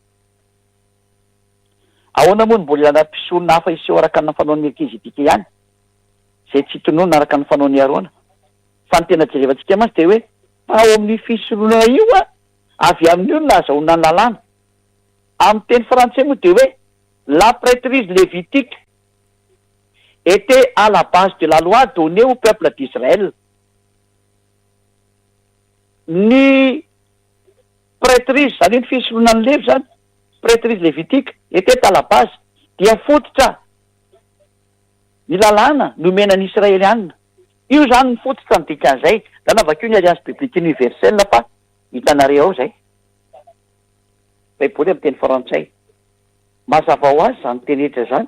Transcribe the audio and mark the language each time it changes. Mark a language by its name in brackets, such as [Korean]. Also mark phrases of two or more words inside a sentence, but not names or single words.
[Malagasy] Ahoana moa ny mbola ilana mpisolona hafa iseho araka ny fanaon'ny Melkizedeka ihany, zay tsy tonoana araka ny fanaon'ny Arona. Fa ny tena jerevantsika masy de hoe ao amin'ny fisoloana io avy amin'io no nahazahoana ny lalàna. Amin'ny teny frantsay moa de hoe [French] la prêtrise lévitique était à la base de la loi donnée au peuple d'Israël. [Malagasy] Ny prêtrise zany ny fisoloana ny levy zany, [French] prêtrise lévitique était à la base [Malagasy] dia fototra ny lalàna nomenan'ny Israelianina. Io zany ny fototra ny dikan'izay. Zany avakeo ny [French] alliance biblique universelle [Malagasy] fa hitanareo ao zay. Baiboly amin'ny teny frantsay. Mazava ho azy zany tenetra zany.